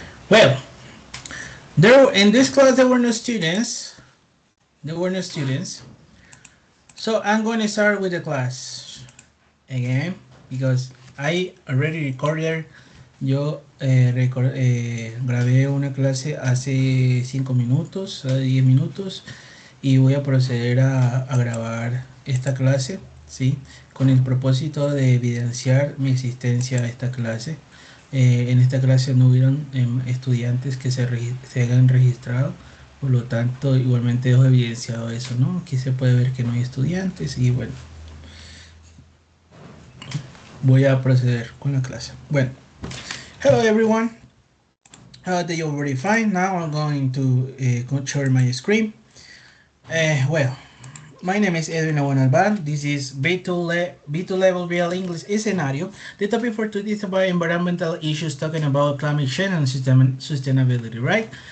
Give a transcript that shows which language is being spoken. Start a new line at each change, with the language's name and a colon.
English: Well, there in this class there were no students. There were no students. So I'm going to start with the class again because I already recorded.
Spanish: Yo grabé una clase hace 5 minutos, hace 10 minutos y voy a proceder a grabar esta clase, ¿sí? Con el propósito de evidenciar mi existencia a esta clase. En esta clase no hubieron estudiantes que se hayan registrado, por lo tanto igualmente dejo evidenciado eso, ¿no? Aquí se puede ver que no hay estudiantes y bueno, voy a proceder con la clase.
English: Bueno, hello everyone. They already fine. Now I'm going to share my screen. Well, my name is Edwin Aguanalban. This is B2 level real English scenario. The topic for today is about environmental issues, talking about climate change and sustainability, right?